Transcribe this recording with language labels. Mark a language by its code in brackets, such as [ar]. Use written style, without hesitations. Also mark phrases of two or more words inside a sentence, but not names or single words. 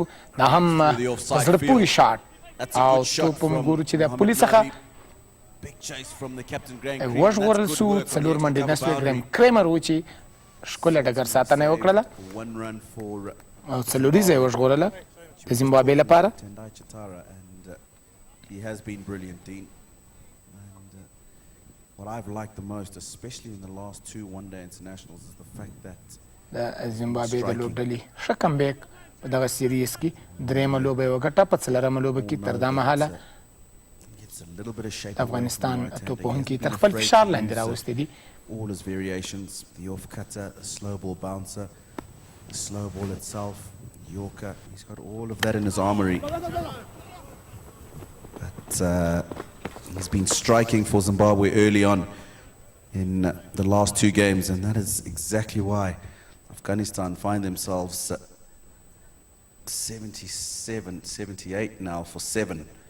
[ps] دا هم په زړه پورې شاټ او توپ موږ ګورو چې د پولي څخه وژغورل سو، 4 منډې نسوې. ګریم کریمر و چې ښکله ډګر ساتنه یې وکړله او 4 یې وژغورله د زیمبابوې لپاره. [en] He has been brilliant, Dean. And what I've liked the most, especially in the last 2 one-day internationals, is the fact that [ps] د زیمبابوې د لوبډلې ښه کمبیک په دغه سیریز کې 3مه لوبه یې وګټه، په 4مه لوبه کې تر دا مهاله د افغانستان توپوهونکي تر خپل فشار لاندې راوستي دي. [en] all his variations, the off cutter, the slow ball bouncer, the slow ball itself, Yorker, he's got all of that in his armory. But he's been striking for Zimbabwe early on in the last 2 games, and that is exactly why Afghanistan find themselves 77, 78 now for 7.